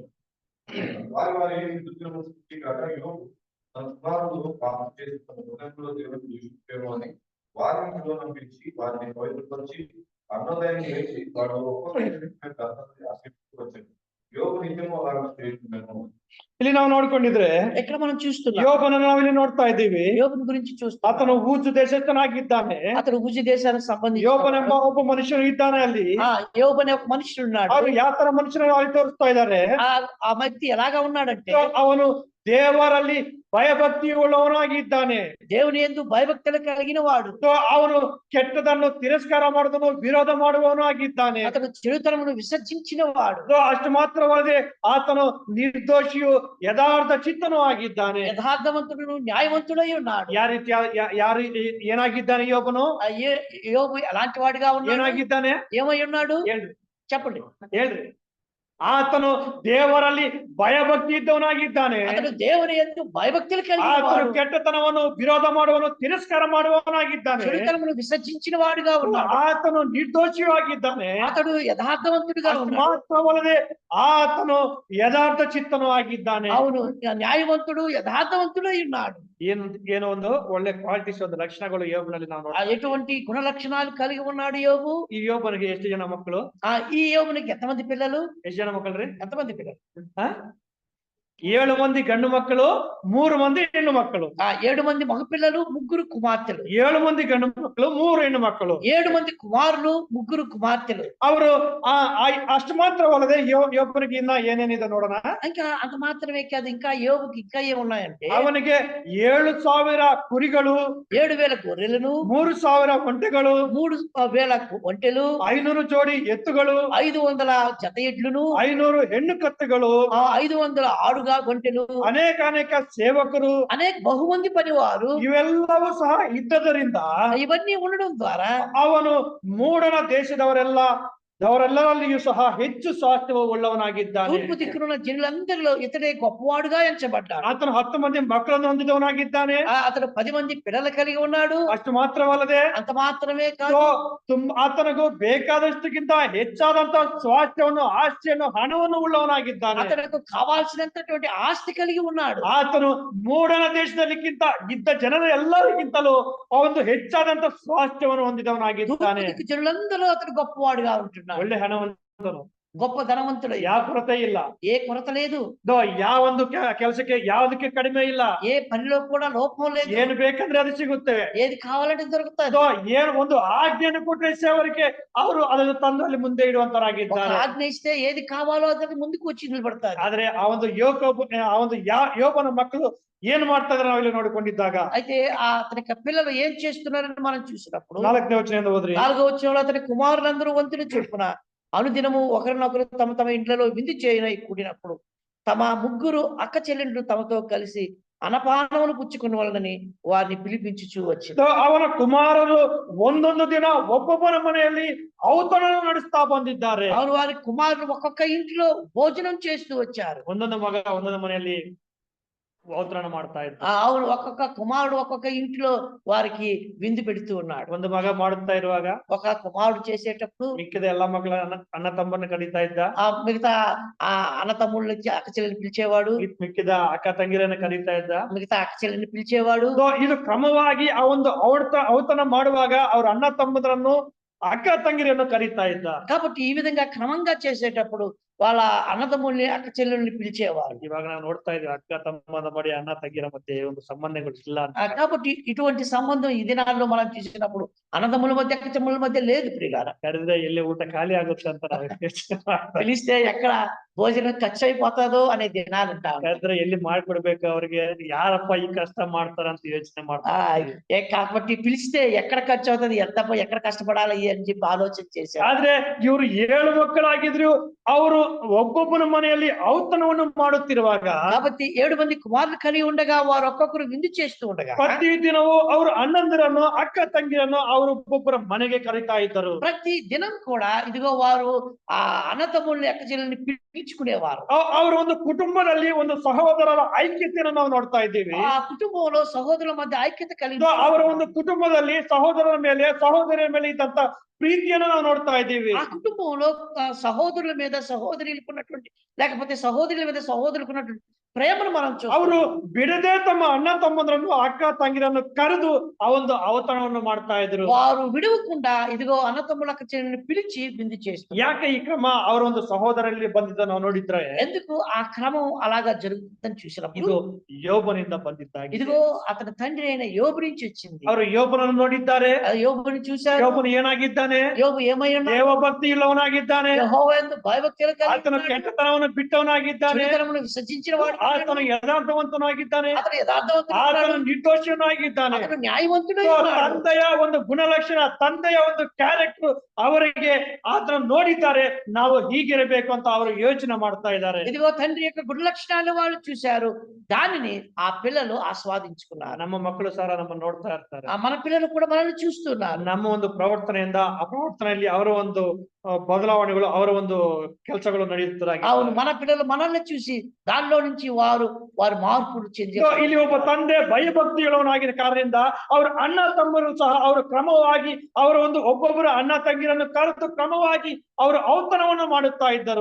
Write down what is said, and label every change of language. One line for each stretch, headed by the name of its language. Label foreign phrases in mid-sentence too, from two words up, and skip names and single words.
Telugu: వారి వారి తన కుమారుడు పాపం చేసి తన హృదయంలో దేవుడు దూషించేమో అని వారిని నంపించి వారిని పవిత్రపరిచి అన్నదాన్ని వేసి వాడు వచ్చాడు. యోగ నిజము అలాగే చేస్తున్నాను.
Kannada: ಇಲ್ಲಿ ನಾವು ನೋಡ್ಕೊಂಡಿದ್ರೆ
Telugu: ఎక్కడ మనం చూస్తున్నాం,
Kannada: ಯೋಬನನ್ನು ನಾವಿಲ್ಲಿ ನೋಡ್ತಾ ಇದ್ದೀವಿ.
Telugu: యోబుని గురించి చూస్తాం.
Kannada: ಆತನು ಊಜು ದೇಶಸ್ಥನಾಗಿದ್ದಾನೆ.
Telugu: అతడు ఉజు దేశానికి సంబంధించి
Kannada: ಯೋಬನೆಂಬ ಒಬ್ಬ ಮನುಷ್ಯನು ಇದ್ದಾನೆ ಅಲ್ಲಿ.
Telugu: యోబు అనే ఒక మనుషుడు ఉన్నాడు.
Kannada: ಅವ್ರು ಯಾವ ತರ ಮನುಷ್ಯನ ಅಲ್ಲಿ ತೋರಿಸ್ತಾ ಇದ್ದಾರೆ.
Telugu: ఆ వ్యక్తి ఎలాగా ఉన్నాడంటే
Kannada: ಅವನು ದೇವರಲ್ಲಿ ಭಯಭಕ್ತಿ ಉಳ್ಳವನಾಗಿದ್ದಾನೆ.
Telugu: దేవుని యందు భయభక్తులు కలిగిన వాడు.
Kannada: ಅವನು ಕೆಟ್ಟದನ್ನು ತಿರಸ್ಕಾರ ಮಾಡುವುದನ್ನು ವಿರೋಧ ಮಾಡುವವನು ಆಗಿದ್ದಾನೆ.
Telugu: అతడు చెడుతనమును విసర్జించిన వాడు.
Kannada: ಅಷ್ಟು ಮಾತ್ರವಲ್ಲದೆ ಆತನು ನಿರ್ದೋಷಿಯು ಯಥಾರ್ಥ ಚಿತ್ತನೂ ಆಗಿದ್ದಾನೆ.
Telugu: యథార్థవంతుడు న్యాయవంతుడై ఉన్నాడు.
Kannada: ಯಾರು ಏನಾಗಿದ್ದಾನೆ ಯೋಬನು?
Telugu: యోబు ఎలాంటి వాడిగా ఉన్నాడు?
Kannada: ಏನಾಗಿದ್ದಾನೆ?
Telugu: ఏమై ఉన్నాడు?
Kannada: ಹೇಳ್ರಿ
Telugu: చెప్పండి.
Kannada: ಹೇಳ್ರಿ. ಆತನು ದೇವರಲ್ಲಿ ಭಯಭಕ್ತಿ ಇದ್ದವನಾಗಿದ್ದಾನೆ.
Telugu: అతడు దేవుని యందు భయభక్తులు కలిగిన
Kannada: ಆತನು
Telugu: వాడు.
Kannada: ಕೆಟ್ಟತನವನ್ನು ವಿರೋಧ ಮಾಡುವನು, ತಿರಸ್ಕಾರ ಮಾಡುವವನಾಗಿದ್ದಾನೆ.
Telugu: చెడుతనమును విసర్జించిన వాడుగా ఉన్నాడు.
Kannada: ಆತನು ನಿರ್ದೋಷಿಯೂ ಆಗಿದ್ದಾನೆ.
Telugu: అతడు యథార్థవంతుడిగా ఉన్నాడు.
Kannada: ಮಾತ್ರವಲ್ಲದೆ ಆತನು ಯಥಾರ್ಥ ಚಿತ್ತನೂ ಆಗಿದ್ದಾನೆ.
Telugu: అవును, న్యాయవంతుడు యథార్థవంతుడై ఉన్నాడు.
Kannada: ಏನೋ ಒಂದು ಒಳ್ಳೆ ಕ್ವಾಲಿಟೀಸ್, ಒಂದು ಲಕ್ಷಣಗಳು ಯೋಬನಲ್ಲಿ ನಾವು
Telugu: ఎటువంటి గుణ లక్షణాలు కలిగి ఉన్నాడు యోబు.
Kannada: ಈ ಯೋಬನಿಗೆ ಎಷ್ಟು ಜನ ಮಕ್ಕಳು?
Telugu: ఈ యోబునికి ఎంతమంది పిల్లలు?
Kannada: ಎಷ್ಟು ಜನ ಮಕ್ಕಳ್ರಿ?
Telugu: ఎంతమంది పిల్లలు?
Kannada: 7 ಮಂದಿ ಗಂಡು ಮಕ್ಕಳು, 3 ಮಂದಿ ಹೆಣ್ಣು ಮಕ್ಕಳು.
Telugu: 7 మంది మగ పిల్లలు, 3 కుమార్తెలు.
Kannada: 7 ಮಂದಿ ಗಂಡು ಮಕ್ಕಳು, 3 ಹೆಣ್ಣು ಮಕ್ಕಳು.
Telugu: 7 మంది కుమారులు, 3 కుమార్తెలు.
Kannada: ಅವರು ಅಷ್ಟು ಮಾತ್ರವಲ್ಲದೆ ಯೋಬನಿಗೆ ಇನ್ನ ಏನೇನಿದೆ ನೋಡೋಣ.
Telugu: ఇంకా అంత మాత్రమే కాదు, ఇంకా యోబుకి ఇంకా ఏమున్నాయంటే
Kannada: ಅವನಿಗೆ 7,000 ಕುರಿಗಳು,
Telugu: 7,000 గొర్రెలను,
Kannada: 3,000 ಒಂಟೆಗಳು,
Telugu: 3,000 ఒంటెలు,
Kannada: 500 ಜೋಡಿ ಎತ್ತುಗಳು,
Telugu: 500 జత ఎడ్లను,
Kannada: 500 ಹೆಣ್ಣು ಕತ್ತೆಗಳು,
Telugu: 500 ఆడుగా గొంటెలు,
Kannada: ಅನೇಕ ಸೇವಕರು,
Telugu: అనేక బహుమంది పనివారు,
Kannada: ಇವೆಲ್ಲವೂ ಸಹ ಇದ್ದದರಿಂದ
Telugu: ఇవన్నీ ఉండడం ద్వారా
Kannada: ಅವನು ಮೂಡನ ದೇಶದವರೆಲ್ಲರಲ್ಲಿಯೂ ಸಹ ಹೆಚ್ಚು ಸ್ವಾಸ್ಥ್ಯ ಉಳ್ಳವನಾಗಿದ್ದಾನೆ.
Telugu: తూర్పు దిక్కునున్న జనులందరిలో ఇతడే గొప్పవాడుగా ఎంచబడ్డాడు.
Kannada: ಆತನು 10 ಮಂದಿ ಮಕ್ಕಳನ್ನು ಹೊಂದಿದವನಾಗಿದ್ದಾನೆ.
Telugu: అతడు 10 మంది పిల్లలు కలిగి ఉన్నాడు.
Kannada: ಅಷ್ಟು ಮಾತ್ರವಲ್ಲದೆ
Telugu: అంత మాత్రమే కాదు,
Kannada: ಆತನಿಗೂ ಬೇಕಾದಷ್ಟಕ್ಕಿಂತ ಹೆಚ್ಚಾದಂತ ಸ್ವಾಸ್ಥ್ಯವನ್ನು, ಆಸ್ತಿಯನ್ನು, ಹಣವನ್ನು ಉಳ್ಳವನಾಗಿದ್ದಾನೆ.
Telugu: అతనికి కావాల్సినంతటువంటి ఆస్తి కలిగి ఉన్నాడు.
Kannada: ಆತನು ಮೂಡನ ದೇಶದಲ್ಲಿಕ್ಕಿಂತ ಇದ್ದ ಜನರ ಎಲ್ಲರಿಗಿಂತಲೂ ಒಂದು ಹೆಚ್ಚಾದಂತ ಸ್ವಾಸ್ಥ್ಯವನ್ನು ಹೊಂದಿದವನಾಗಿದ್ದಾನೆ.
Telugu: జనులందరూ అతడు గొప్పవాడుగా ఉంటున్నాడు.
Kannada: ಒಳ್ಳೆ ಹಣವಂತನು,
Telugu: గొప్ప ధనవంతుడు,
Kannada: ಯಾವ ಕೊರತೆ ಇಲ್ಲ.
Telugu: ఏ కొరత లేదు,
Kannada: ಯಾವ ಒಂದು ಕೆಲಸಕ್ಕೆ ಯಾವುದಕ್ಕೆ ಕಡಿಮೆ ಇಲ್ಲ.
Telugu: ఏ పనిలో కూడా లోపం లేదు,
Kannada: ಏನು ಬೇಕಂದ್ರೆ ಅದು ಸಿಗುತ್ತೆ.
Telugu: ఏది కావాలంటే దొరుకుతుంది.
Kannada: ಏನು ಒಂದು ಆಜ್ಞೆಯನ್ನು ಕೊಟ್ಟರೆ ಸೇವರಿಗೆ ಅವರು ಅದನ್ನು ತಂದು ಅಲ್ಲಿ ಮುಂದೆ
Telugu: ఒక
Kannada: ಇಡುವಂತರಾಗಿದ್ದಾರೆ.
Telugu: ఆజ్ఞ ఇస్తే ఏది కావాలో ಅದಕ್ಕೆ ముందుకు వచ్చి నిలబడతారు.
Kannada: ಆದ್ರೆ ಆ ಒಂದು ಆ ಒಂದು ಯೋಬನ ಮಕ್ಕಳು ಏನ್ ಮಾಡ್ತಾ ಇದ್ರೆ ನಾವಿಲ್ಲಿ ನೋಡಿಕೊಂಡಿದ್ದಾಗ
Telugu: అయితే అతని యొక్క పిల్లలు ఏం చేస్తున్నారని మనం చూసినప్పుడు
Kannada: 4ನೇ ವಚನದಿಂದ ಓದ್ರಿ.
Telugu: 4వ వచనంలో అతని కుమారులందరూ వంతుని చొప్పున అనుదినము ఒకరినొకరు తమ తమ ఇండ్లలో విందు చేయనై కూడినప్పుడు తమ ముగ్గురు అక్క చెల్లెండ్లు తమతో కలిసి అనపానములు పుచ్చుకున్న వాళ్ళని వారిని పిలిపించుచూ వచ్చింది.
Kannada: ಅವನ ಕುಮಾರರು ಒಂದೊಂದು ದಿನ ಒಬ್ಬೊಬ್ಬರ ಮನೆಯಲ್ಲಿ ಔತಣ ನಡೆಸ್ತಾ ಬಂದಿದ್ದಾರೆ.
Telugu: అవును, వారి కుమారులు ఒక్కొక్క ఇంట్లో భోజనం చేస్తూ వచ్చారు.
Kannada: ಒಂದೊಂದು ಮಗ ಒಂದೊಂದು ಮನೆಯಲ್ಲಿ ಔತಣ ಮಾಡ್ತಾ ಇದ್ದ.
Telugu: అవును, ఒక్కొక్క కుమారుడు ఒక్కొక్క ఇంట్లో వారికి విందు పెడుతూ ఉన్నాడు.
Kannada: ಒಂದು ಮಗ ಮಾಡುತ್ತಾ ಇರುವಾಗ
Telugu: ఒక కుమారుడు చేసేటప్పుడు
Kannada: ಮಿಕ್ಕಿದ ಎಲ್ಲಾ ಮಕ್ಕಳ ಅಣ್ಣ ತಮ್ಮನ್ನ ಕರೀತಾ ಇದ್ದ.
Telugu: మిగతా ఆ అన్న తమ్ముళ్ళ అక్క చెల్లెని పిలిచేవాడు,
Kannada: ಮಿಕ್ಕಿದ ಅಕ್ಕ ತಂಗಿರನ್ನ ಕರೀತಾ ಇದ್ದ.
Telugu: మిగతా అక్క చెల్లెని పిలిచేవాడు.
Kannada: ಇದು ಕ್ರಮವಾಗಿ ಆ ಒಂದು ಔತಣ ಮಾಡುವಾಗ ಅವ್ರ ಅಣ್ಣ ತಮ್ಮದರನ್ನು ಅಕ್ಕ ತಂಗಿರನ್ನು ಕರೀತಾ ಇದ್ದ.
Telugu: కాబట్టి ఈ విధంగా క్రమంగా చేసేటప్పుడు వాళ్ళ అన్నదమ్ముల్ని అక్క చెల్లెల్ని పిలిచేవాడు.
Kannada: ಇವಾಗ ನಾವು ನೋಡ್ತಾ ಇದ್ದೀವಿ ಅಕ್ಕ ತಮ್ಮದ ಬಡಿ ಅಣ್ಣ ತಂಗಿರ ಮಧ್ಯೆ ಒಂದು ಸಂಬಂಧಗಳು ಇಲ್ಲ ಅಂತ.
Telugu: కాబట్టి ఇటువంటి సంబంధం ఈ దినాల్లో మనం చూసినప్పుడు అన్నదమ్ముల మధ్య అక్క చెల్లెల మధ్య లేదు ప్రియులారా.
Kannada: ಕರೆದ್ರೆ ಎಲ್ಲಿ ಊಟ ಖಾಲಿ ಆಗುತ್ತೆ ಅಂತ ನಾವು ಯೋಚನೆ ಮಾಡ್ತಾ ಇದ್ದೀವಿ.
Telugu: పిలిస్తే ఎక్కడ భోజనం ఖర్చు అయిపోతాదో అనే దినాలు ఉంటాం.
Kannada: ಕರೆದ್ರೆ ಎಲ್ಲಿ ಮಾಡ್ಕೊಡ್ಬೇಕು ಅವ್ರಿಗೆ, ಯಾರಪ್ಪ ಈ ಕಷ್ಟ ಮಾಡ್ತಾರಂತ ಯೋಚನೆ ಮಾಡ್ತಾರೆ.
Telugu: కాబట్టి పిలిస్తే ఎక్కడ ఖర్చు అవుతుంది, ఎక్కడ కష్టపడాలి అని చెప్పి ఆలోచన చేశారు.
Kannada: ಆದ್ರೆ ಇವರು 7 ಮಕ್ಕಳಾಗಿದ್ರು ಅವರು ಒಬ್ಬೊಬ್ಬನ ಮನೆಯಲ್ಲಿ ಔತಣವನ್ನು ಮಾಡುತ್ತಿರುವಾಗ
Telugu: కాబట్టి 7 మంది కుమారులు కలిగి ఉండగా వారు ఒక్కొక్కరు విందు చేస్తూ ఉండగా
Kannada: ಪ್ರತಿ ದಿನವೂ ಅವರು ಅಣ್ಣಂದಿರನ್ನು ಅಕ್ಕ ತಂಗಿರನ್ನು ಅವರು ಒಬ್ಬೊಬ್ಬರ ಮನೆಗೆ ಕರೀತಾ ಇದ್ದರು.
Telugu: ప్రతి దినం కూడా ఇదిగో వారు ఆ అన్నతమ్ముల్ని అక్క చెల్లెల్ని పిలుచుకునేవారు.
Kannada: ಅವರ ಒಂದು ಕುಟುಂಬದಲ್ಲಿ ಒಂದು ಸಹೋದರರ ಐಕ್ಯತೆಯನ್ನು ನಾವು ನೋಡ್ತಾ ಇದ್ದೀವಿ.
Telugu: ఆ కుటుంబంలో సహోదరుల మధ్య ఐక్యత కలిగి
Kannada: ಅವರ ಒಂದು ಕುಟುಂಬದಲ್ಲಿ ಸಹೋದರರ ಮೇಲೆ ಸಹೋದರಿಯ ಮೇಲೆ ಇದ್ದಂತ ಪ್ರೀತಿಯನ್ನು ನಾವು ನೋಡ್ತಾ ಇದ್ದೀವಿ.
Telugu: ఆ కుటుంబంలో సహోదరుల మీద సహోదరులకు ఉన్నటువంటి, లేకపోతే సహోదరుల మీద సహోదరులకు ఉన్నటువంటి ప్రేమను మనం చూస్తాం.
Kannada: ಅವರು ಬಿಡದೆ ತಮ್ಮ ಅಣ್ಣ ತಮ್ಮಂದ್ರನ್ನು ಅಕ್ಕ ತಂಗಿರನ್ನು ಕರೆದು ಆ ಒಂದು ಔತಣವನ್ನು ಮಾಡ್ತಾ ಇದ್ರು.
Telugu: వారు విడవకుండా ఇదిగో అన్నతమ్ముల అక్క చెల్లెల్ని పిలిచి విందు చేస్తారు.
Kannada: ಯಾಕೆ ಈ ಕ್ರಮ? ಅವರ ಒಂದು ಸಹೋದರಲ್ಲಿ ಬಂದಿದ್ದ ನಾವು ನೋಡಿದ್ರೆ
Telugu: ఎందుకు ఆ క్రమం అలాగా జరుగుతుందని చూసినప్పుడు
Kannada: ಇದು ಯೋಬನಿಂದ ಬಂದಿದ್ದಾಗಿದೆ.
Telugu: ఇదిగో అతని తండ్రి అయిన యోబు నుంచి వచ్చింది.
Kannada: ಅವರು ಯೋಬನನ್ನು ನೋಡಿದ್ದಾರೆ.
Telugu: యోబుని చూశారు.
Kannada: ಯೋಬನು ಏನಾಗಿದ್ದಾನೆ?
Telugu: యోబు ఏమై ఉన్నాడు?
Kannada: ದೇವಭಕ್ತಿ ಇಲ್ಲವನಾಗಿದ್ದಾನೆ.
Telugu: యెహోవా యందు భయభక్తులు కలిగి
Kannada: ಆತನ
Telugu: ఉన్నాడు.
Kannada: ಕೆಟ್ಟತನವನ್ನು ಬಿಟ್ಟವನಾಗಿದ್ದಾನೆ.
Telugu: చెడుతనమును విసర్జించిన వాడు.
Kannada: ಆತನು ಯಥಾರ್ಥವಂತನಾಗಿದ್ದಾನೆ.
Telugu: అతను యథార్థవంతుడు.
Kannada: ಆತನು ನಿರ್ದೋಷಿಯನಾಗಿದ್ದಾನೆ.
Telugu: అతను న్యాయవంతుడై
English: So,
Telugu: ఉన్నాడు.
Kannada: ತಂದೆಯ ಒಂದು ಗುಣಲಕ್ಷಣ, ತಂದೆಯ ಒಂದು ಕ್ಯಾರೆಕ್ಟರ್ ಅವರಿಗೆ ಆತನ ನೋಡಿದ್ದಾರೆ. ನಾವು ಹೀಗಿರಬೇಕು ಅಂತ ಅವರು ಯೋಚನೆ ಮಾಡ್ತಾ ಇದ್ದಾರೆ.
Telugu: ఇదిగో తండ్రి యొక్క గుణ లక్షణాలు వాళ్ళు చూశారు, దానిని ఆ పిల్లలు ఆస్వాదించుకున్నారు.
Kannada: ನಮ್ಮ ಮಕ್ಕಳು ಸಹ ನಮ್ಮನ್ನು ನೋಡ್ತಾ ಇರ್ತಾರೆ.
Telugu: మన పిల్లలు కూడా మనల్ని చూస్తున్నారు.
Kannada: ನಮ್ಮ ಒಂದು ಪ್ರವರ್ತನೆಯಿಂದ ಆ ಪ್ರವರ್ತನೆಯಲ್ಲಿ ಅವರ ಒಂದು ಬದಲಾವಣೆಗಳು, ಅವರ ಒಂದು ಕೆಲಸಗಳು ನಡೆಯುತ್ತದಾಗಿ.
Telugu: అవును, మన పిల్లలు మనల్ని చూసి దానిలో నుంచి వారు మార్పులు చెంది
Kannada: ಇಲ್ಲಿ ಒಬ್ಬ ತಂದೆ ಭಯಭಕ್ತಿಗಳವನಾಗಿದ್ದ ಕಾರಣದಿಂದ ಅವರ ಅಣ್ಣ ತಮ್ಮರು ಸಹ ಅವರು ಕ್ರಮವಾಗಿ ಅವರ ಒಂದು ಒಬ್ಬೊಬ್ಬರ ಅಣ್ಣ ತಂಗಿರನ್ನು ಕರೆದು ಕ್ರಮವಾಗಿ ಅವರು ಔತಣವನ್ನು ಮಾಡುತ್ತಾ ಇದ್ದರು.